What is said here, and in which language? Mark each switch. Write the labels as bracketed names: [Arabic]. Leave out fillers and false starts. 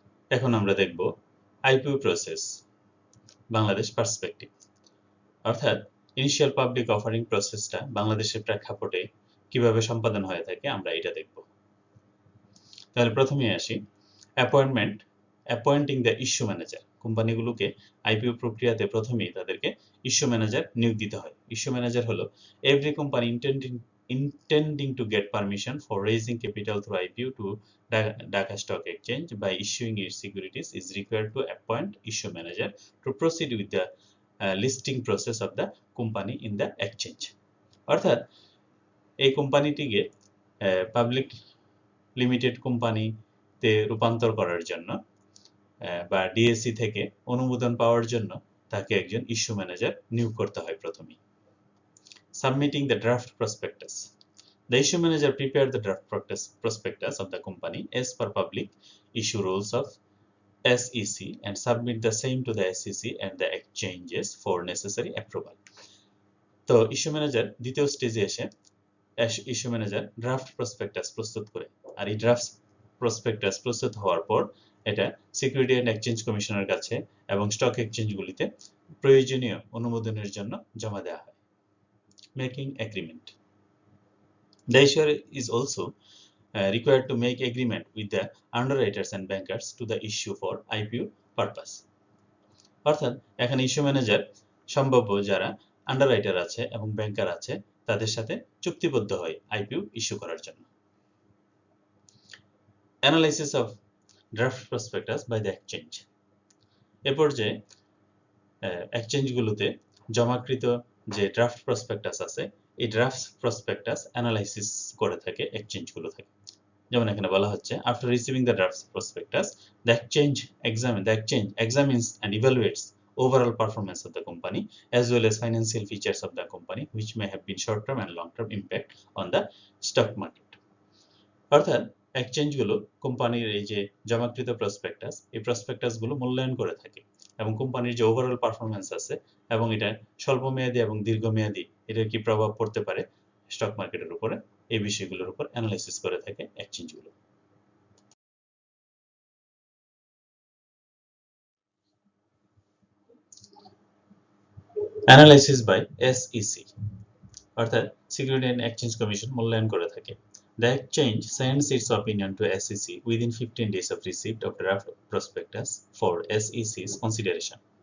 [Bangla] এখন আমরা দেখব আইপিও প্রসেস বাংলাদেশ পার্সপেক্টিভ, অর্থাৎ ইনিশিয়াল পাবলিক অফারিং প্রসেসটা বাংলাদেশের প্রেক্ষাপটে কিভাবে সম্পাদন হয়ে থাকে আমরা এটা দেখব। তাহলে প্রথমে আসি appointing the issue manager, কোম্পানিগুলোকে IPO প্রক্রিয়াতে প্রথমেই তাদেরকে ইস্যু ম্যানেজার নিয়োগ দিতে হয়। ইস্যু ম্যানেজার হলো [English] every company intending to get permission for raising capital through IPO to Dhaka Stock Exchange by issuing its securities is required to appoint issue manager to proceed with the listing process of the company in the exchange, অর্থাৎ [Bangla] এই কোম্পানিটিকে public limited কোম্পানিতে রূপান্তর করার জন্য বা DSC থেকে অনুমোদন পাওয়ার জন্য তাকে একজন ইস্যু ম্যানেজার নিয়োগ করতে হয় প্রথমেই। [English] Submitting the draft prospectus. The issue manager prepare the draft prospectus of the company as per public issue rules of SEC and submit the same to the SEC and the exchanges for necessary approval. [Bangla] তো issue manager দ্বিতীয় স্টেজে এসে issue manager draft prospectus প্রস্তুত করে, আর এই draft prospectus প্রস্তুত হওয়ার পর এটা সিকিউরিটি অ্যান্ড এক্সচেঞ্জ কমিশনের কাছে এবং স্টক এক্সচেঞ্জগুলিতে প্রয়োজনীয় অনুমোদনের জন্য জমা দেওয়া হয়। [English] Making agreement. The issuer is also required to make agreement with the underwriters and bankers to the issue for IPO purpose. [Bangla] অর্থাৎ এখানে ইস্যু ম্যানেজার সম্ভাব্য যারা আন্ডাররাইটার আছে এবং ব্যাংকার আছে তাদের সাথে চুক্তিবদ্ধ হয় আইপিও ইস্যু করার জন্য। Analysis of draft prospectus by the exchange. এ পর্যায়ে এক্সচেঞ্জগুলোতে জমাকৃত যে ড্রাফট প্রসপেক্টাস আছে এই ড্রাফট প্রসপেক্টাস অ্যানালাইসিস করে থাকে এক্সচেঞ্জগুলো থেকে। যেমন এখানে বলা হচ্ছে, [English] After receiving the draft prospectus the exchange examines and evaluates overall performance of the company as well as financial features of the company which may have been short term and long term impact on the stock market. [Bangla] অর্থাৎ এক্সচেঞ্জগুলো কোম্পানির এই যে জমাকৃত prospectus এই প্রসপেক্টাসগুলো মূল্যায়ন করে থাকে এবং কোম্পানির যে ওভারঅল পারফরম্যান্স আছে এবং এটা স্বল্পমেয়াদী এবং দীর্ঘমেয়াদী এটার কি প্রভাব পড়তে পারে স্টক মার্কেটের উপরে, এই বিষয়গুলোর উপর অ্যানালাইসিস করে থাকে এক্সচেঞ্জগুলো। অ্যানালাইসিস বাই এসইসি অর্থাৎ সিকিউরিটি অ্যান্ড এক্সচেঞ্জ কমিশন মূল্যায়ন করে থাকে। [English] The exchange sends its opinion to SEC within 15 days of receipt of draft prospectus for SEC's consideration.